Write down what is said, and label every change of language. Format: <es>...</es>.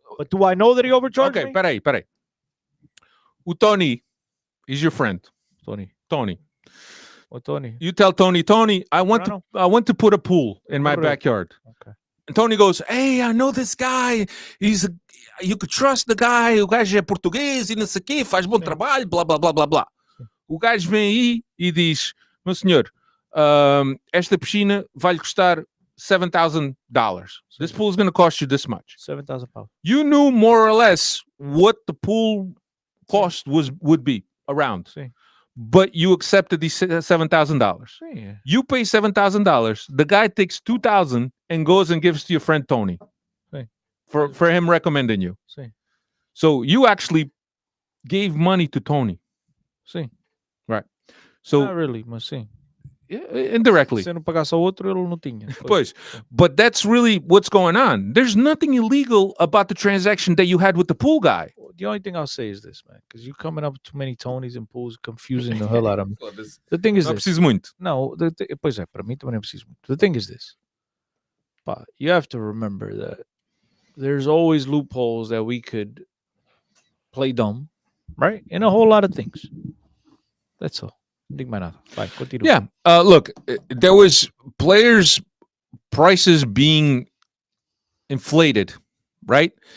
<en>but do I know that he overcharged me? Okay,</en> <pt>peraí. O</pt> <en>Tony is your friend. Tony. What Tony? You tell Tony, I want to put a pool in my backyard. Okay. And Tony goes, "Hey, I know this guy. You could trust the guy.</en> <pt>O gajo é português e não sei o quê, faz bom trabalho, blá, blá, blá, blá, blá." O gajo vem aí e diz, "Meu senhor, esta piscina vai lhe custar $7,000.</pt> <en>This pool is going to cost you this much." 7,000 pounds. You knew more or less what the pool cost would be around. But you accepted these $7,000. You pay $7,000. The guy takes $2,000 and goes and gives to your friend Tony for him recommending you. So you actually gave money to Tony. Right. So not really,</en> <pt>mas sim.</pt> <en>Indirectly.</en> <pt>Se não pagasse ao outro, ele não tinha. Pois.</pt> <en>But that's really what's going on. There's nothing illegal about the transaction that you had with the pool guy. The only thing I'll say is this, man, because you're coming up with too many Tonys and pools, confusing the hell out of me. The thing is</en> <pt>Não</pt> <en>this.</en> <pt>preciso muito. No, pois é, para mim também não preciso muito.</pt> <en>The thing is this. But you have to remember that there's always loopholes that we could play dumb, right? In a whole lot of things. That's all. Yeah. Look, there was players' prices being inflated, right?</en>